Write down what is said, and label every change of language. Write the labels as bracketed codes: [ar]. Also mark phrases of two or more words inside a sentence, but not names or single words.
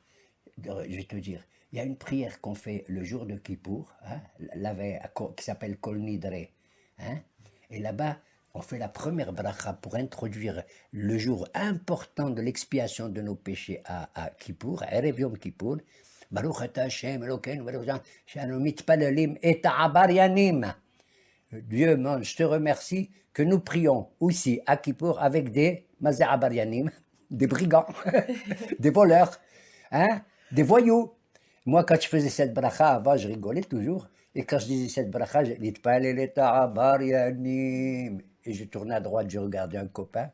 [fr] Je vais te dire, il y a une prière qu'on fait le jour de Kippour, hein, qui s'appelle Kol Nidre. Hein, et là-bas, on fait la première bracha pour introduire le jour important de l'expiation de nos péchés à Kippour, à Erev Yom Kippour. [he] ברוך אתה השם אלוקינו שאנו מתפללים את העבריינים. [fr] Dieu, je te remercie que nous prions aussi à Kippour avec des mazé abaryanim, des brigands, des voleurs, hein, des voyous. Moi, quand je faisais cette bracha avant, je rigolais toujours. Et quand je disais cette bracha, je disais et je tournais à droite, je regardais un copain.